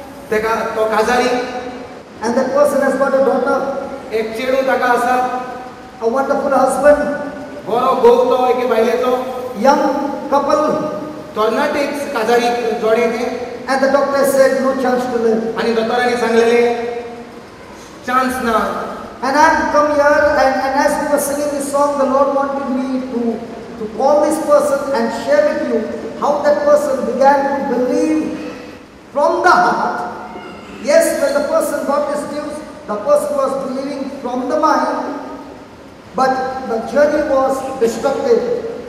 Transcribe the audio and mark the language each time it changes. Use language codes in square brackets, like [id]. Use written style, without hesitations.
[kok] तेका तो काजारी, [en] and that person has got a daughter, [kok] एक चेडू ताका आसा, [en] a wonderful husband, [kok] बरो घोव तो एके बायलेचो, [en] young couple, [kok] तरणाटेक काजारी जोडे ते. [en] and the doctor said no chance to live. [kok] आणि दोतोरांनी सांगलेले चान्स ना. [en] And I come here, and as we were singing this song, the Lord wanted me to call this person and share with you how that person began to believe from the heart. Yes, when the person got this news, the person was believing from the mind, but the journey was destructive.